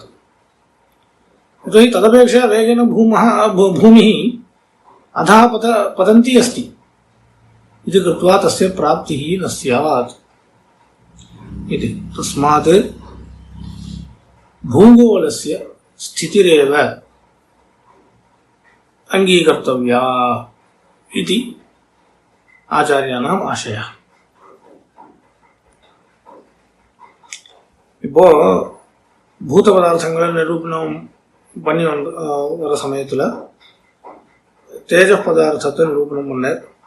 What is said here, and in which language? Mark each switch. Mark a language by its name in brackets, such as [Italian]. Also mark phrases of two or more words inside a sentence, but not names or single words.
[Sanskrit] यतोहि तदपेक्षया वेगेन भूमिः अधः पतन्ती अस्ति इति कृत्वा तस्य प्राप्तिः न स्यात् इति। तस्मात् भूगोलस्य स्थितिरेव अङ्गीकर्तव्या इति आचार्याणाम् आशया. [Tamil] இப்போ பூத பதார்த்தங்களை நிரூபணம் பண்ணி வர சமயத்தில் தேஜ பதார்த்தத்தை நிரூபணம் பண்ணார்.